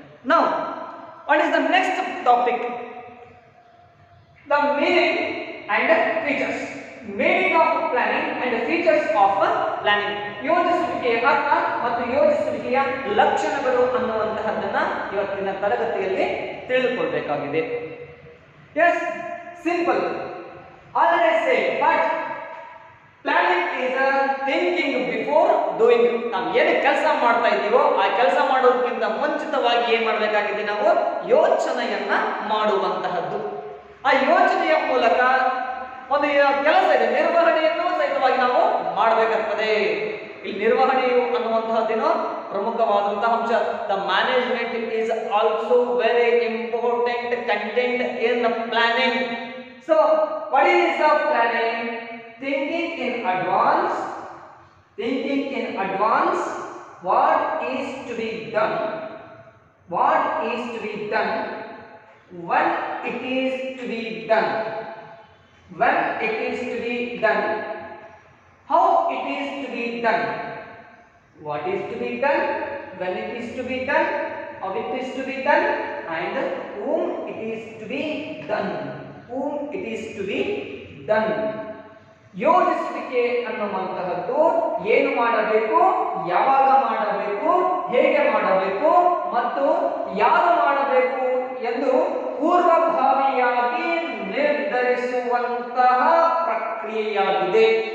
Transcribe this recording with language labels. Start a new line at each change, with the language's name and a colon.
English: Now, what is the next topic? The meaning and features. Meaning of planning and features of planning.
Kannada: ಯೋಜಿಸುವಿಕೆಯ ಅರ್ಥ ಮತ್ತು ಯೋಜಿಸುವಿಕೆಯ ಲಕ್ಷಣಗಳು ಅನ್ನುವಂತಹದ್ದನ್ನ ಇವತ್ತಿನ ತರಗತಿಯಲ್ಲಿ ತಿಳಿದುಕೊಳ್ಳಬೇಕಾಗಿದೆ.
English: Yes, simple. Already say, but planning is a thinking before doing.
Kannada: ನಾವು ಏನು ಕೆಲಸ ಮಾಡ್ತಾ ಇದ್ದೀವೋ ಆ ಕೆಲಸ ಮಾಡೋದಕ್ಕಿಂತ ಮುಂಚಿತವಾಗಿ ಏನು ಮಾಡಬೇಕಾಗಿದೆ, ನಾವು ಯೋಚನೆಯನ್ನ ಮಾಡುವಂತಹದ್ದು. ಆ ಯೋಚನೆಯ ಮೂಲಕ ಒಂದು ಕೆಲಸ ಇದೆ, ನಿರ್ವಹಣೆಯನ್ನು ಸಹಿತವಾಗಿ ನಾವು ಮಾಡಬೇಕಾಗ್ತದೆ. ಇಲ್ಲಿ ನಿರ್ವಹಣೆಯು ಅನ್ನುವಂತಹದ್ದೇನು,
English: ಪ್ರಮುಖವಾದಂತಹ ಅಂಶ. The management is also very important content in planning. So what is the planning? Thinking in advance, thinking in advance what is to be done, what is to be done, when it is to be done, when it is to be done, how it is to be done, what is to be done, when it is to be done, how it is to be done, and whom it is to be done, whom it is to be done.
Kannada: ಯೋಜಿಸುವಿಕೆ ಅನ್ನುವಂತಹದ್ದು ಏನು ಮಾಡಬೇಕು, ಯಾವಾಗ ಮಾಡಬೇಕು, ಹೇಗೆ ಮಾಡಬೇಕು ಮತ್ತು ಯಾರು ಮಾಡಬೇಕು ಎಂದು ಪೂರ್ವಭಾವಿಯಾಗಿ ನಿರ್ಧರಿಸುವಂತಹ ಪ್ರಕ್ರಿಯೆಯಾಗಿದೆ.